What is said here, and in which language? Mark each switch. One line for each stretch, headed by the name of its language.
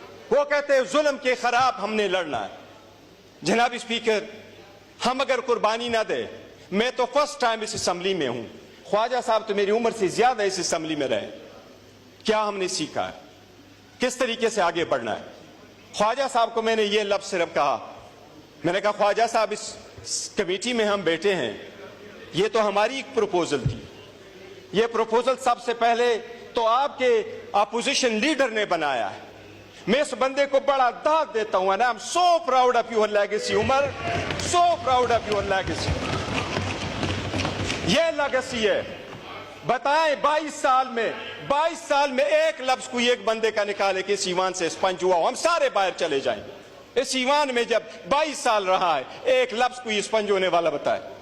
Urdu: وہ کہتے ہیں ظلم کے خلاف ہم نے لڑنا ہے. جناب اسپیکر, ہم اگر قربانی نہ دیں, میں تو فرسٹ ٹائم اس اسمبلی میں ہوں, خواجہ صاحب تو میری عمر سے زیادہ اس اسمبلی میں رہے, کیا ہم نے سیکھا ہے, کس طریقے سے آگے بڑھنا ہے. خواجہ صاحب کو میں نے یہ لفظ صرف کہا, میں نے کہا خواجہ صاحب اس کمیٹی میں ہم بیٹھے ہیں, یہ تو ہماری ایک پروپوزل تھی, یہ پروپوزل سب سے پہلے تو آپ کے اپوزیشن لیڈر نے بنایا ہے. میں اس بندے کو بڑا داد دیتا ہوں,
English: and I'm so proud of your legacy Umar, so proud of your legacy.
Urdu: یہ لیگیسی ہے. بتائیں 22 سال میں ایک لفظ کوئی ایک بندے کا نکالے کہ اس ایوان سے اسپنج ہوا ہو, ہم سارے باہر چلے جائیں. اس ایوان میں جب 22 سال رہا ہے, ایک لفظ کوئی اسپنج ہونے والا بتائے.